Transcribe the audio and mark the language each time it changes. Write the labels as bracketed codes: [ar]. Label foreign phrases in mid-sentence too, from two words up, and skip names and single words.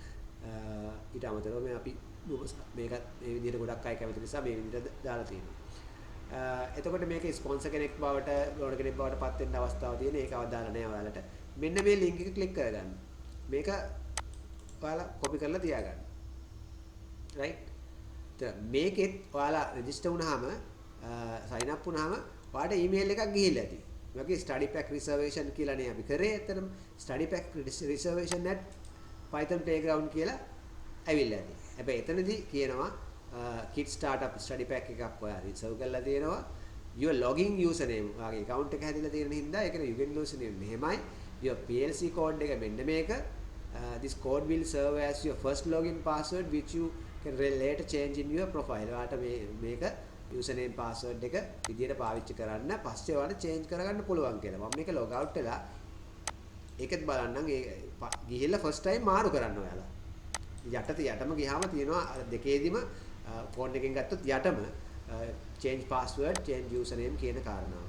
[si] ඊට අමතරව මේ අපි මේකත් මේ විදිහට ගොඩක් අය කැමති නිසා මේ විදිහට දාලා තියෙනවා එතකොට මේක ස්පොන්සර් කෙනෙක් බවට බ්ලොගර් කෙනෙක් බවට පත් වෙන්න අවස්ථාවක් තියෙන ඒක අවදාලා නැහැ ඔයාලට මෙන්න මේ link එක ක්ලික් කරගන්න මේක ඔයාලා කොපි කරලා තියාගන්න right මේකෙත් ඔයාලා රෙජිස්ටර් වුණාම [en] sign up [si] වුණාම ඔයාලට email එකක් ගිහිල්ලා ඇති. මේකේ [en] study pack reservation [si] කියලානේ අපි කරේ. ඇත්තටම [en] study pack reservation at Python playground [si] කියලා ඇවිල්ලා ඇති. හැබැයි එතනදී කියනවා [en] kit startup study pack [si] එකක් ඔයා reserve කරලා තියෙනවා. [en] your login username [si] ඔයාගේ account එක හැදිලා තියෙන හින්දා ඒකේ [en] login username [si] මෙහෙමයි. [en] your PLC code [si] එක මෙන්න මේක. [en] This code will serve as your first login password which you can later change in your profile. [si] ඔයාලට මේක [en] username password [si] එක විදියට පාවිච්චි කරන්න පස්සේ ඔයාලට change කරගන්න පුළුවන් කියලා. මම මේක [en] log out [si] වෙලා ඒකත් බලන්නම් ඒ ගිහිල්ලා [en] first time [si] මාරු කරන්න ඔයාලා. යටම ගියාම තියෙනවා දෙකේදිම phone එකෙන් ගත්තොත් යටම [en] change password, change username [si] කියන කාරණාව.